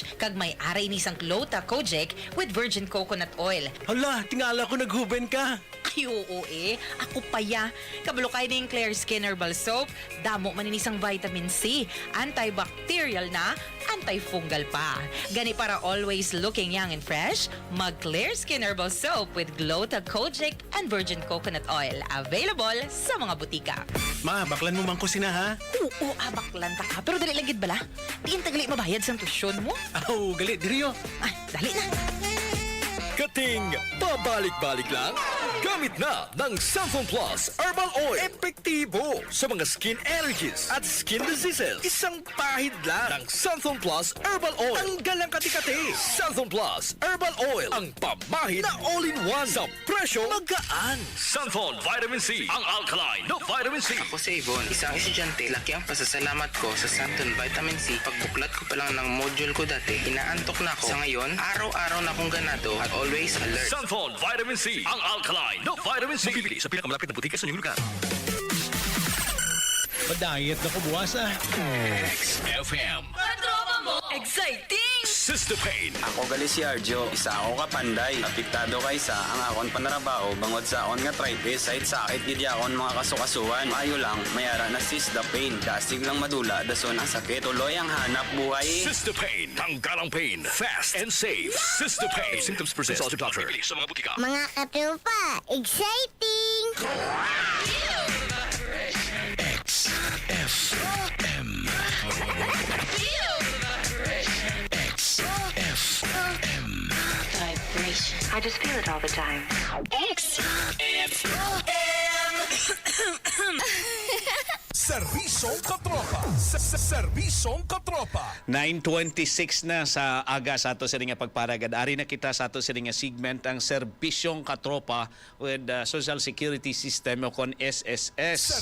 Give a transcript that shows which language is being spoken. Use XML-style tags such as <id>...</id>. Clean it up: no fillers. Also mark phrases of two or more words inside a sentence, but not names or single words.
<hil>Kag may aray ni sang 𝐊𝐚𝐭𝐡</hil> <en>with virgin coconut oil.</en> <hil>Hala, tingala ko naghuben ka. Ay, oo ako paya. Kabalo kayo na yung Clear Skin Herbal Soap. Damo man ni sang vitamin C, antibacterial na, antifungal pa. Gani para</hil> <en>always looking young and fresh, mag Clear Skin Herbal Soap with 𝐊𝐚𝐭𝐡 and virgin coconut oil.</en> <hil>Available sa mga butika. Ma, baklan mo man ko sina ha? Oo, baklan ta ka. Pero dali lagid bala. Diin tagali mabayad sa tusyon mo. Oh, gali, diriyo. Ay, dali na.</hil> <tl>Kating pabalik-balik lang? Gamit na ng Santon Plus Herbal Oil. Epektibo sa mga</tl> <en>skin allergies</en> <tl>at</tl> <en>skin diseases.</en> <tl>Isang pahid lang ng Santon Plus Herbal Oil. Tanggal ang kati-kati. Santon Plus Herbal Oil. Ang pamahid na all-in-one sa presyo magaan. Santon Vitamin C. Ang alkaline na vitamin C. Ako si Yvonne, isang estudyante. Laki ang pasasalamat ko sa Santon Vitamin C. Pagbuklat ko pa lang ng module ko dati, inaantok na ako. Sa ngayon, araw-araw na akong ganado at</tl> <en>always alert.</en> <tl>Santon Vitamin C. Ang alkaline na vitamin C. Mabibili sa pinakamalapit na butika sa inyong lugar.</tl> <hil>Pa-diet na ko buwas ah. XFM. Patropa mo! Exciting! Sister Pain. Ako gali si Arjo, isa ako kapanday. Apektado kay sa ang akon panarabaho bangod sa akon nga arthritis. Sait sakit gid akon mga kasukasuan. Maayo lang, mayara na sis the pain. Dasig lang madula, dason ang sakit. Tuloy ang hanap buhay.</hil> <en>Sister Pain.</en> <tl>Tanggal ang</tl> <en>pain. Fast and safe. Sister Pain. Symptoms persist. Consult your doctor.</en> <tl>Bibili sa mga butika.</tl> <hil>Mga katropa, exciting! XFM. XFM.</hil> <en>Vibration. I just feel it all the time.</en> <hil>Serbisyong katropa. Serbisyong katropa. 9:26 na sa aga sa ato sa nga pagparagad. Ari na kita sa ato sa nga segment ang serbisyong katropa with Social Security System o kon SSS.</hil>